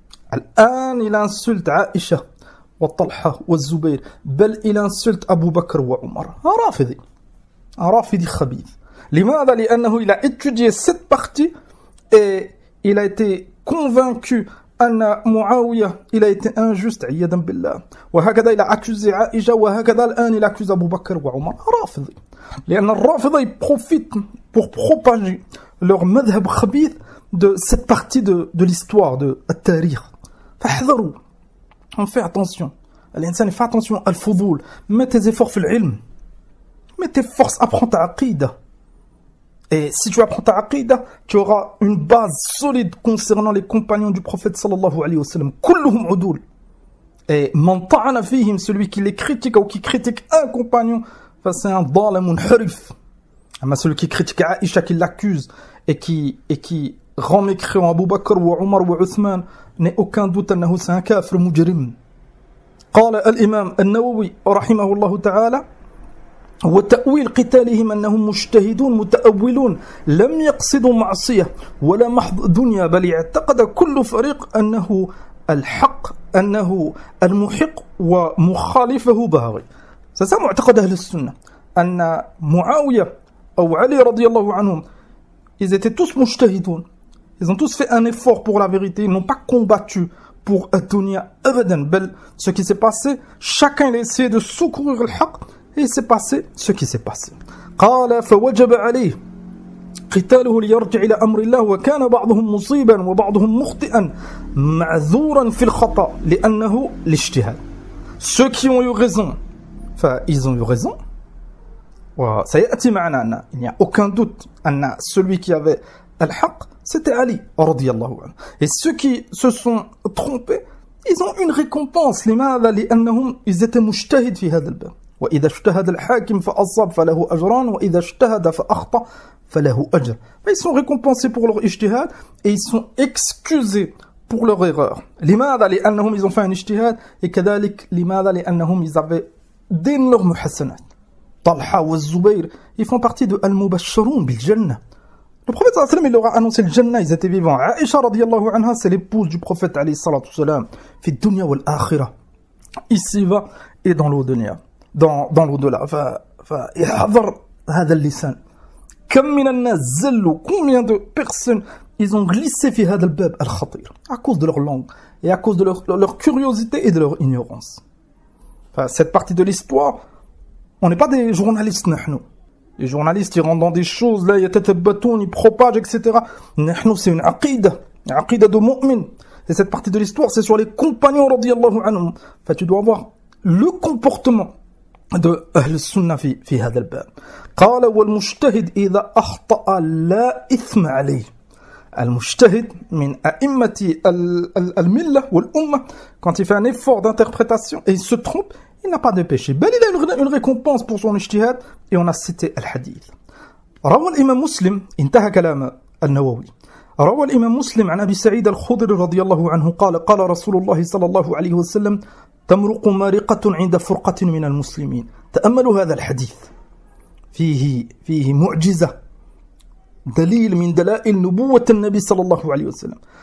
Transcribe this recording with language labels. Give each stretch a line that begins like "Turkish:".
French: Al-an, il insulte Aïcha, wa Talha, wa Zubayr, bel il insulte Abu Bakr wa Umar. Un rafidi khabith.
Arabic: لماذا؟ لأنه
French: il a étudié cette partie et il a été convaincu
Arabic: أن معاوية
French: il a été injuste
Arabic: عياذا بالله. وهكذا
French: il a accusé
Arabic: عائشة وهكذا الآن
French: il accuse
Arabic: أبو بكر وعمر. رافضي. لأن الرافضة
French: ils profitent pour propager leur madhab khabith de cette partie de l'histoire de
Arabic: التاريخ. فاحذروا.
French: On fait attention.
Arabic: الإنسان
French: fait attention al-fudul. Mets tes efforts
Arabic: في العلم.
French: Mets tes forces, apprends ta aqida. Et si tu apprends ta aqidah, tu auras une base solide concernant les compagnons du prophète sallallahu alayhi wa sallam.
Arabic: Kulluhum udul.
French: Et
Arabic: man ta'ana fihim,
French: celui qui les critique ou qui critique un compagnon, c'est un dalamun harif. Mais celui qui critique Aïcha, qui l'accuse et qui rend mécréant Abu Bakr ou Omar ou Uthman, n'est aucun doute que c'est un
Arabic: kafir mujrim. قال الإمام النووي رحمه الله تعالى وتأويل قتالهم أنهم مجتهدون متأولون لم يقصدوا معصية ولا محض دنيا بل اعتقد كل فريق أنه الحق أنه المحق ومخالفه باغي.
French: C'est
Arabic: معتقد أهل السنة أن معاوية أو علي رضي الله عنهم
French: ils étaient tous
Arabic: مجتهدون,
French: ils ont tous fait un effort pour la vérité, ils n'ont pas combattu pour
Arabic: الدنيا أبدا, بل
French: ce qui s'est passé, chacun a essayé de secourir le haq. Et il s'est passé ce qui s'est passé.
Arabic: قال فوجب عليه قتاله ليرجع إلى أمر الله وكان بعضهم مصيبا وبعضهم مخطئا معذورا في الخطأ لأنه الاجتهاد.
French: Ceux qui ont eu raison, enfin ils ont eu raison.
Arabic: وسيأتي معنا أن
French: il n'y a aucun doute أن celui qui avait الحق c'était Ali رضي الله عنه. Et ceux qui se sont trompés, ils ont une récompense.
Arabic: لماذا؟ لأنهم
French: ils étaient
Arabic: مجتهد في هذا الباب. وإذا اجتهد الحاكم فأصاب فله أجران وإذا اجتهد فأخطأ فله أجر.
French: Ils sont récompensés pour leur ijtihad et ils sont excusés pour leur erreur.
Arabic: لماذا؟ لأنهم
French: ils ont fait un ijtihad et
Arabic: كذلك لماذا؟ لأنهم
French: ils avaient d'énormes hasanat. Talha ou Zubayr, ils font partie de
Arabic: al-mubashsharun bil jannah.
French: Le prophète sallallahu alayhi wa sallam, il leur a annoncé le jannah, ils étaient vivants. Aïcha radiyallahu anha, c'est l'épouse du prophète alayhi salatu salam,
Arabic: fi dunya wal akhirah.
French: Ici-bas et dans l'au-delà. Dans l'au-delà.
Arabic: فاحذر هذا اللسان. كم من الناس زلوا,
French: combien de personnes ils ont glissé
Arabic: في هذا الباب الخطير
French: à cause de leur langue et à cause de leur curiosité et de leur ignorance. Cette partie de l'histoire, on n'est pas des journalistes
Arabic: نحن.
French: Les journalistes ils rentrent dans des choses là,
Arabic: يتتبتون,
French: ils propagent, etc.
Arabic: نحن
French: c'est une aqida de mu'min. Et cette partie de l'histoire, c'est sur les compagnons radiyallahu anhum. Tu dois avoir le comportement de
Arabic: أهل السنة في هذا الباب. قال والمجتهد إذا أخطأ لا إثم عليه. المجتهد من أئمة الملة والأمة,
French: quand il fait un effort d'interprétation et il se trompe, il n'a pas de péché.
Arabic: بل
French: il a une récompense pour son ijtihad, et on a cité الحديث.
Arabic: روى الإمام مسلم, انتهى كلام النووي. روى الإمام مسلم عن أبي سعيد الخضري رضي الله عنه قال قال رسول الله صلى الله عليه وسلم تمرق مارقة عند فرقة من المسلمين. تأملوا هذا الحديث, فيه معجزة, دليل من دلائل نبوة النبي صلى الله عليه وسلم.